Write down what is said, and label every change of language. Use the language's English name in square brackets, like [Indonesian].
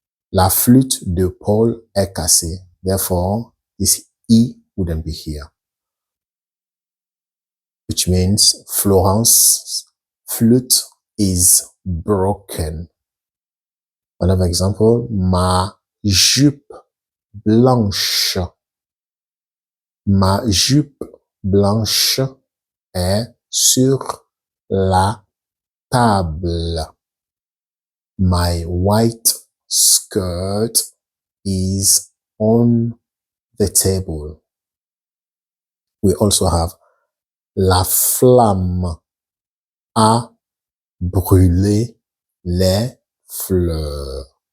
[French] La flûte de Paul est cassée. [English] Therefore, this E wouldn't be here. Which means Florence's flute is broken. Another example, [French] ma jupe blanche. Ma jupe blanche est sur la table. [English] My white skirt is on the table. We also have [French] la flamme a brûlé les fleurs.